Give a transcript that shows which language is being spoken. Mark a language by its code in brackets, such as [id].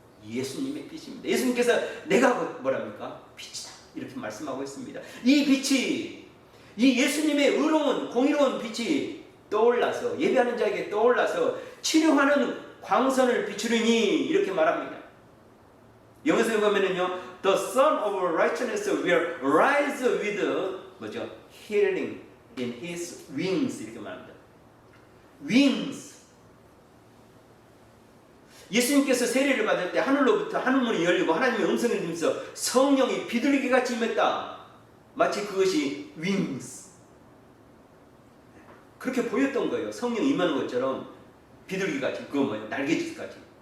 [ko] 예수님의 빛입니다. 예수님께서 내가 뭐랍니까? 빛이다 이렇게 말씀하고 있습니다. 이 빛이 이 예수님의 의로운 공의로운 빛이 떠올라서 예배하는 자에게 떠올라서 치료하는 광선을 비추리니 이렇게 말합니다. 영어에서 보면은요, [en] the Son of Righteousness will rise with [ko] 뭐죠? [en] Healing in His wings [ko] 이렇게 말합니다. [en] wings. [ko] 예수님께서 세례를 받을 때 하늘로부터 하늘문이 열리고 하나님의 음성을 들으면서 성령이 비둘기 같이 임했다. 마치 그것이 wings. 그렇게 보였던 거예요. 성령이 임하는 것처럼 비둘기같이, 그거 뭐예요? 날개짓같이.